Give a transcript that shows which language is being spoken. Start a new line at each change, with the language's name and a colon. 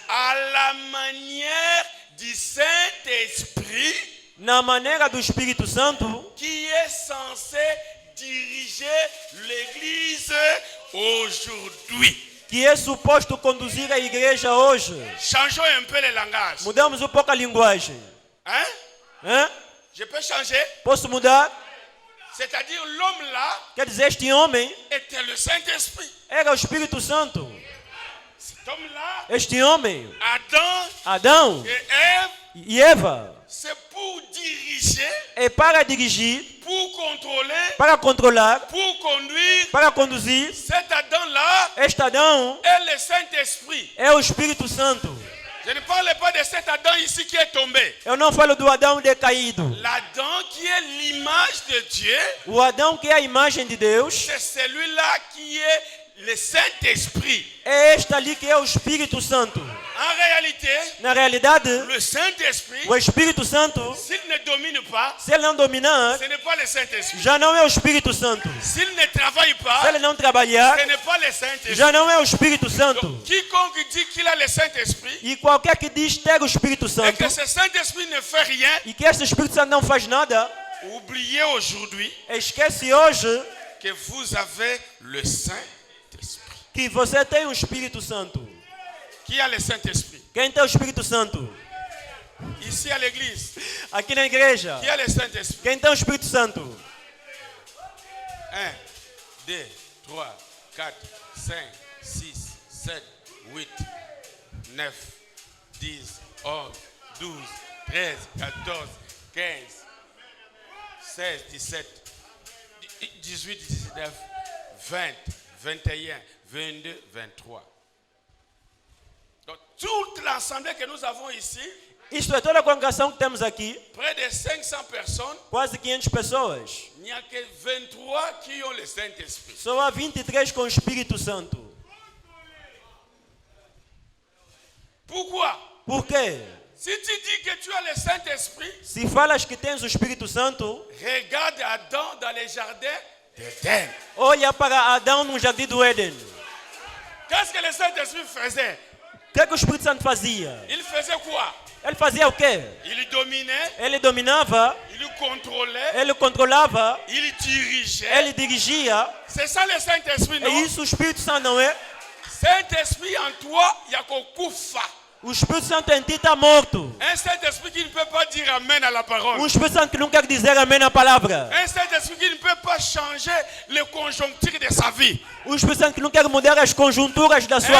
French: à la manière du Saint-Esprit
Portuguese: na maneira do Espírito Santo,
French: qui est censé diriger l'Église aujourd'hui.
Portuguese: que é suposto conduzir a igreja hoje.
French: Changeons un peu le langage.
Portuguese: Mudamos um pouco a linguagem. Hein? Hein?
French: Je peux changer?
Portuguese: Posso mudar?
French: C'est-à-dire l'homme là
Portuguese: Quer dizer, este homem
French: était le Saint-Esprit.
Portuguese: era o Espírito Santo.
French: Cet homme-là,
Portuguese: Este homem,
French: Adam
Portuguese: Adão
French: et Ève,
Portuguese: e Eva,
French: c'est pour diriger,
Portuguese: é para dirigir,
French: pour contrôler,
Portuguese: para controlar,
French: pour conduire.
Portuguese: para conduzir.
French: Cet Adam-là
Portuguese: Este Adão
French: est le Saint-Esprit.
Portuguese: é o Espírito Santo.
French: Je ne parle pas de cet Adam ici qui est tombé.
Portuguese: Eu não falo do Adão decaído.
French: L'Adam qui est l'image de Dieu,
Portuguese: O Adão que é a imagem de Deus
French: c'est celui-là qui est le Saint-Esprit.
Portuguese: é este ali que é o Espírito Santo.
French: En réalité,
Portuguese: Na realidade,
French: le Saint-Esprit,
Portuguese: o Espírito Santo,
French: s'il ne domine pas,
Portuguese: se ele não dominar,
French: ce n'est pas le Saint-Esprit.
Portuguese: já não é o Espírito Santo.
French: S'il ne travaille
Portuguese: Se
French: pas,
Portuguese: ele não trabalhar,
French: ce n'est pas le Saint-Esprit.
Portuguese: já não é o Espírito Santo.
French: Donc, quiconque dit qu'il a le Saint-Esprit
Portuguese: E qualquer que diz ter o Espírito
French: et
Portuguese: Santo
French: que ce Saint-Esprit ne fait rien,
Portuguese: e que este Espírito Santo não faz nada,
French: oubliez aujourd'hui
Portuguese: esquece hoje
French: que vous avez le Saint-Esprit.
Portuguese: que você tem o Espírito Santo.
French: Qui a le Saint-Esprit?
Portuguese: Quem tem o Espírito Santo?
French: Ici à l'église,
Portuguese: Aqui na igreja.
French: qui a le Saint-Esprit?
Portuguese: Quem tem o Espírito Santo? 1, 2, 3, 4, 5, 6, 7, 8, 9, 10, 11, 12, 13, 14, 15, 16, 17, 18, 19, 20, 21, 22, 23.
French: Donc toute l'assemblée que nous avons ici,
Portuguese: Isto é toda a congregação que temos aqui,
French: près de 500 personnes,
Portuguese: quase 500 pessoas.
French: il n'y a que 23 qui ont le Saint-Esprit.
Portuguese: Só há 23 com o Espírito Santo.
French: Pourquoi?
Portuguese: Por quê?
French: Si tu dis que tu as le Saint-Esprit,
Portuguese: Se falas que tens o Espírito Santo,
French: regarde Adam dans les jardins d'Éden.
Portuguese: olha para Adão no jardim do Éden.
French: Qu'est-ce que le Saint-Esprit faisait?
Portuguese: O que é que o Espírito Santo fazia?
French: Il faisait quoi?
Portuguese: Ele fazia o quê?
French: Il dominait,
Portuguese: Ele dominava,
French: il contrôlait,
Portuguese: ele controlava,
French: il dirigeait.
Portuguese: ele dirigia.
French: C'est ça le Saint-Esprit,
Portuguese: É
French: non?
Portuguese: isso o Espírito Santo, não é?
French: Saint-Esprit en toi, il y a qu'on koufa.
Portuguese: O Espírito Santo em ti está morto.
French: Un Saint-Esprit qui ne peut pas dire Amen à la parole.
Portuguese: O Espírito Santo que não quer dizer amém na palavra.
French: Un Saint-Esprit qui ne peut pas changer les conjonctures de sa vie.
Portuguese: O Espírito Santo que não quer mudar as conjunturas da sua